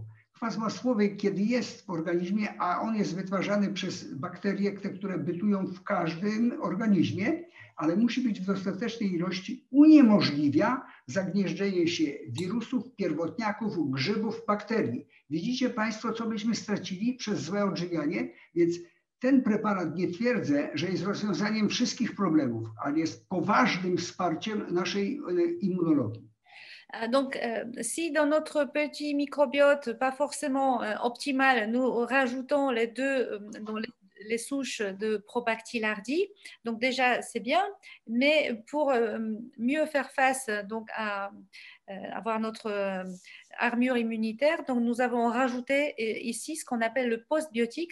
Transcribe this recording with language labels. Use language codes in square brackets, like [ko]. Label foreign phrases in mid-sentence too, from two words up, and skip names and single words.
[pl] Kwas masłowy, kiedy jest w organizmie, a on jest wytwarzany przez bakterie, które bytują w każdym organizmie, ale musi być w dostatecznej ilości, uniemożliwia zagnieżdżenie się wirusów, pierwotniaków, grzybów, bakterii. Widzicie Państwo, co byśmy stracili przez złe odżywianie? Więc ten preparat, nie twierdzę, że jest rozwiązaniem wszystkich problemów, ale jest poważnym wsparciem naszej immunologii. [fr] Donc, si dans notre petit microbiote, pas forcément optimal, nous rajoutons les souches de Probactylardie, donc déjà c'est bien, mais pour mieux faire face donc à avoir notre armure immunitaire, donc nous avons rajouté ici ce qu'on appelle le postbiotique.